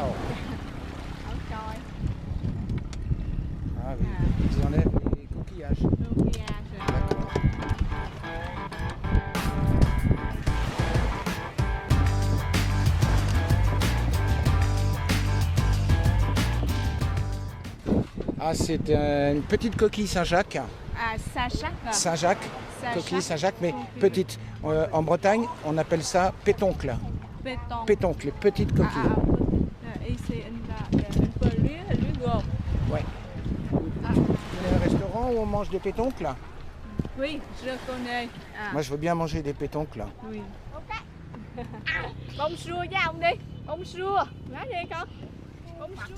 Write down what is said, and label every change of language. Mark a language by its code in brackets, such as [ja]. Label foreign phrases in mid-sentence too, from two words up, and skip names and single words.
[vi] Không coi. [fr] Ah oui, ils enlèvent les coquillages. Nokia. D'accord. Ah, c'est une petite coquille Saint-Jacques. À Saint-Jacques. Saint-Jacques, Saint-Jacques. coquille Saint-Jacques, mais Ok. petite. En Bretagne, on appelle ça pétoncle. Béton. Pétoncle, les petites coquilles. Et c'est une pelure, le gros. Ouais. Ah, Il y a un restaurant où on mange des pétoncles. oui, je connais. À, Moi, je veux bien manger des pétoncles. oui. [vi] Bông xua với ông đi. Bông xua. Nói đi con. Bông xua.